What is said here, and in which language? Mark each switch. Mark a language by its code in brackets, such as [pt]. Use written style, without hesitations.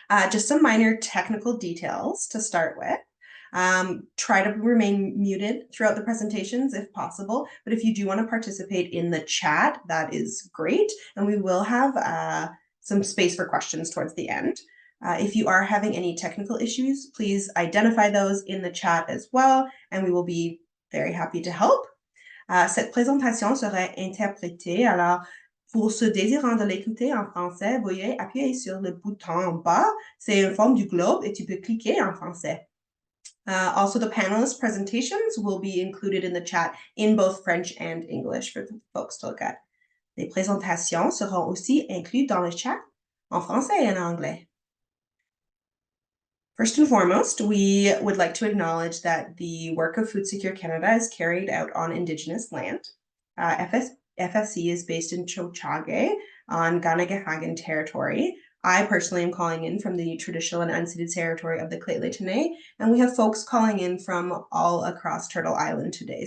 [en] Just some minor technical details to start with. Try to remain muted throughout the presentations if possible, but if you do want to participate in the chat, that is great, and we will have some space for questions towards the end. If you are having any technical issues, please identify those in the chat as well, and we will be very happy to help. [fr] Cette présentation sera interprétée, alors pour ceux désirant de l'écouter en français, veuillez appuyer sur le bouton en bas. C'est une forme du globe et tu peux cliquer en français. [en] Also, the panelist presentations will be included in the chat in both French and English for folks to look at. [fr] Les présentations seront aussi incluses dans le chat en français et en anglais. [en] First and foremost, we would like to acknowledge that the work of Food Secure Canada is carried out on Indigenous land. FSC is based in Tiohtià:ke on Kahnawake territory. I personally am calling in from the traditional and unceded territory of the Lheidli, and we have folks calling in from all across Turtle Island today.